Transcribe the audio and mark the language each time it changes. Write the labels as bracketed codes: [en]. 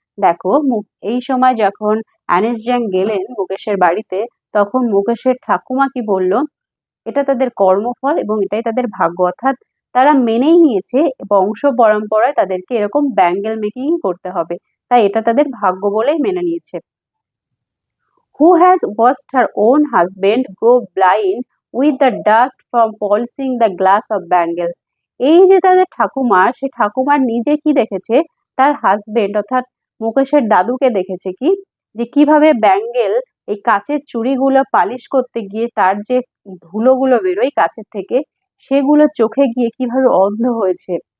[bn] দেখো এই সময় যখন অ্যানিস গেলেন মুকেশের বাড়িতে, তখন মুকেশের ঠাকুমা কি বলল? এটা তাদের কর্মফল এবং এটাই তাদের ভাগ্য, অর্থাৎ তারা মেনেই নিয়েছে বংশ পরম্পরায় তাদেরকে এরকম ব্যাঙ্গেল মেকিং করতে হবে, তাই এটা তাদের ভাগ্য বলেই মেনে নিয়েছে। [en] Who has watched her own husband go blind with the dust from polishing the glass of bangles? [bn] এই যে তাদের ঠাকুমা, সে ঠাকুমার নিজে কি দেখেছে? তার হাজবেন্ড অর্থাৎ মুকেশের দাদুকে দেখেছে কি, যে কিভাবে ব্যাঙ্গেল এই কাচের চুড়িগুলো পালিশ করতে গিয়ে তার যে ধুলোগুলো বেরোয় কাচের থেকে, সেগুলো চোখে গিয়ে কিভাবে অন্ধ হয়েছে।